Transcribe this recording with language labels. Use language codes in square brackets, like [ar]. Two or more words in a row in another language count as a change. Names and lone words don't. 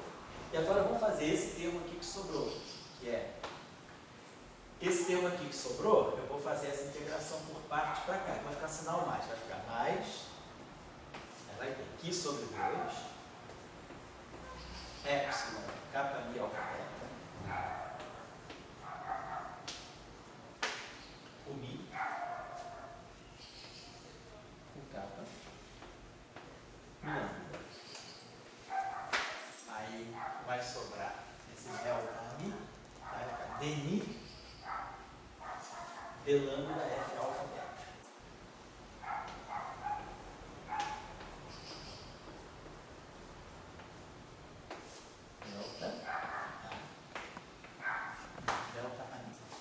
[pt] E agora vamos fazer esse termo aqui que sobrou, que é esse termo aqui que sobrou, eu vou fazer essa integração por parte para cá, vai ficar sinal mais, vai ficar mais, vai ter Q sobre 2, epsilon, kappa mi alfa beta, o mi, o kappa, mi lambda. Aí vai sobrar esse delta mi, vai ficar dmi, d lambda f alfa beta. Delta A mi.